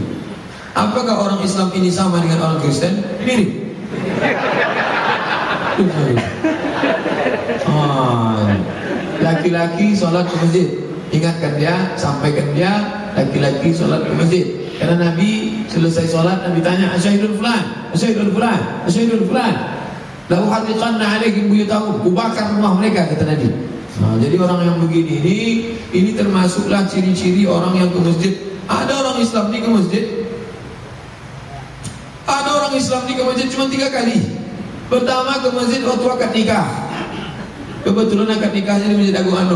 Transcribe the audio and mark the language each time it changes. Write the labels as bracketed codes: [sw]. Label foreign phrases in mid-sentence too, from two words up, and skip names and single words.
[id] Apakah orang Islam ini sama dengan orang Kristen? Mirip. Laki-laki sholat ke masjid. Ingatkan dia, sampaikan dia, laki-laki sholat ke masjid. Karena Nabi selesai sholat, Nabi tanya, [ar] أشهد فلان أشهد فلان أشهد فلان, asyhadul fulan. لأحرقن عليهم بيوتهم, [id] kubakar rumah mereka, kata Nabi. Jadi orang yang begini ini termasuklah ciri-ciri orang yang ke masjid. Ada orang Islam ni ke masjid. Ada orang Islam ni ke masjid cuma 3 kali. Pertama ke masjid waktu akad nikah. Kebetulan akad nikahnya di Masjid Agung Anur.